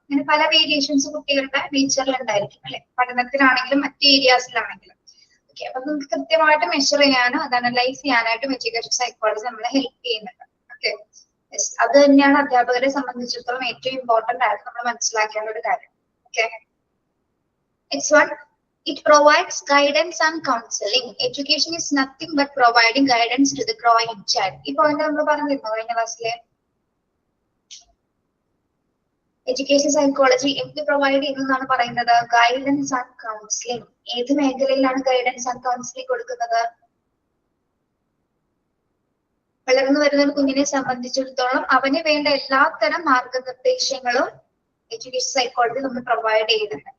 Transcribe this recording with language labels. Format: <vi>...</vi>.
<ml>അങ്ങനെ പല വേരിയേഷൻസ് കുട്ടികളുടെ നേച്ചറിൽ ഉണ്ടായിരിക്കും അല്ലെ, പഠനത്തിലാണെങ്കിലും മറ്റ് ഏരിയാസിലാണെങ്കിലും. ഓക്കെ, അപ്പൊ നമുക്ക് കൃത്യമായിട്ട് മെഷർ ചെയ്യാനും അത് അനലൈസ് ചെയ്യാനായിട്ടും എഡ്യൂക്കേഷൻ സൈക്കോളജി നമ്മളെ ഹെൽപ്പ് ചെയ്യുന്നുണ്ട്. ഓക്കെ, അത് തന്നെയാണ് അധ്യാപകരെ സംബന്ധിച്ചിടത്തോളം ഏറ്റവും ഇമ്പോർട്ടന്റ് ആയിട്ട് നമ്മൾ മനസ്സിലാക്കേണ്ട ഒരു കാര്യം.</ml> <en>Okay, next one, it provides guidance and counseling. Education is nothing but providing guidance to the growing child.</en> <ml>ഈ പോയിന്റ് നമ്മൾ പറഞ്ഞിരുന്നു കഴിഞ്ഞ ക്ലാസ്സിലെ. എഡ്യൂക്കേഷൻ സൈക്കോളജി എന്ത് പ്രൊവൈഡ് ചെയ്യുന്നതാണ് പറയുന്നത്? Guidance and counselling. ഏത് മേഖലയിലാണ് ഗൈഡൻസ് ആൻഡ് കൗൺസിലിംഗ് കൊടുക്കുന്നത്? വളർന്നു വരുന്ന ഒരു കുഞ്ഞിനെ സംബന്ധിച്ചിടത്തോളം അവന് വേണ്ട എല്ലാത്തരം മാർഗനിർദ്ദേശങ്ങളും എഡ്യൂക്കേഷൻ സൈക്കോളജി നമ്മൾ പ്രൊവൈഡ് ചെയ്യുന്നുണ്ട്.</ml>